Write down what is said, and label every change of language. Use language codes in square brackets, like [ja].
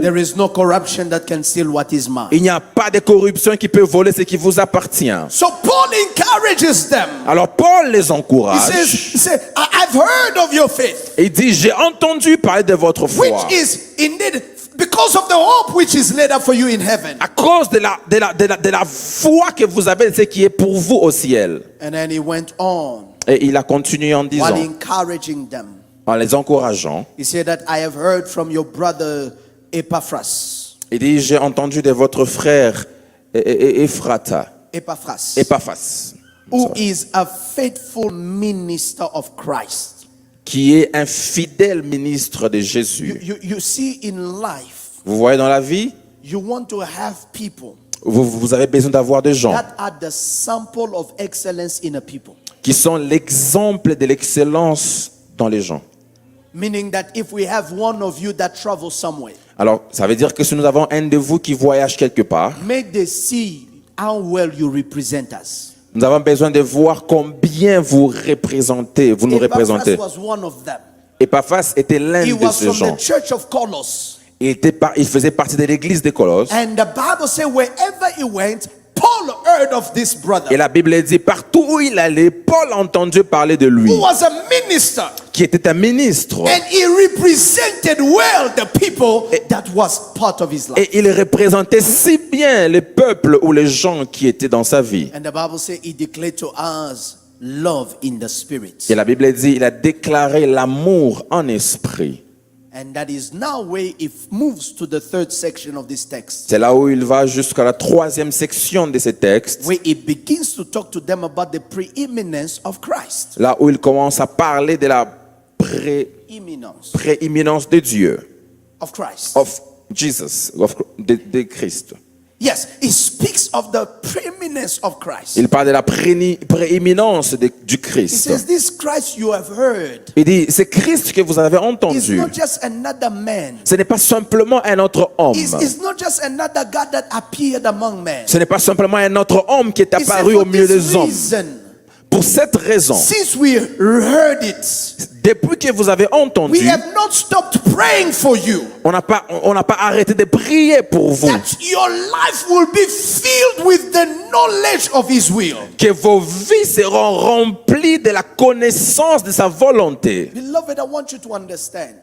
[en] there is no corruption that can steal what is mine. [fr] il n'y a pas de corruption qui peut voler ce qui vous appartient. [en] So Paul encourages them. [fr] Alors Paul les [en] He [fr] encourage. [en] says, I've heard of your faith, [fr] Il dit, j'ai entendu parler de votre foi. [en] which is indeed because of the hope which is laid up for you in heaven. [fr] À cause de la foi que vous avez, ce qui est pour vous au ciel. [en] And then he went on [fr] Et il a continué en disant, [en] while encouraging them. [fr] en les encourageant, [en] He said that I have heard from your brother Epaphras. [fr] il dit, j'ai entendu de votre frère Ephrata, Epaphras, [en] Who is a faithful minister of Christ. [fr] qui est un fidèle ministre de Jésus. [en] You see, in life, [fr] Vous voyez dans la vie, [en] you want to have people [fr] vous avez besoin d'avoir des gens [en] that are the sample of excellence in a people. [fr] qui sont l'exemple de l'excellence dans les gens. [en] Meaning that if we have one of you that travels somewhere, [fr] Alors, ça veut dire que si nous avons un de vous qui voyage quelque part, [en] may they see how well you represent us. [fr] nous avons besoin de voir combien vous nous représentez. [en] Epaphras was one of them. [fr] Epaphras était l'un [en] He [fr] de [en] was [fr] ces [en] from [fr] gens. [en] the church of Colossus. [fr] Il faisait partie de l'église de Colosse. [en] And the Bible says wherever he went, Paul heard of this brother [fr] Et la Bible dit, partout où il allait, Paul a entendu parler de lui, [en] who was a minister. [fr] qui était un ministre. [en] And he represented well the people that was part of his life. [fr] Et il représentait si bien les peuples ou les gens qui étaient dans sa vie. [en] And the Bible says he declared to us love in the spirit. [fr] Et la Bible dit, il a déclaré l'amour en esprit. [en] And that is now where it moves to the third section of this text, [fr] C'est là où il va jusqu'à la troisième section de ces textes, [en] where it begins to talk to them about the preeminence of Christ. [fr] là où il commence à parler de la [en] Imminence [fr] prééminence de Dieu, [en] of Christ. of Jesus, [fr] de Christ. [en] Yes, it speaks of the preeminence of Christ. [fr] Il parle de la prééminence du [en] He [fr] Christ. [en] says, this Christ you have heard [fr] Il dit, c'est Christ que vous avez [en] is [fr] entendu. [en] not just another man. [fr] Ce n'est pas simplement un autre homme. [en] It's not just another God that appeared among men. [fr] Ce n'est pas simplement un autre homme qui est [en] He said, [fr] apparu [en] for [fr] au milieu [en] this [fr] des hommes. [en] reason, [fr] Pour cette raison, [en] since we heard it, [fr] depuis que vous avez [en] we [fr] entendu, [en] have not stopped praying for you, [fr] on n'a pas arrêté de prier pour vous. that your life will be filled with the knowledge of His will. Que vos vies seront remplies de la connaissance de sa volonté. [en] Beloved, I want you to understand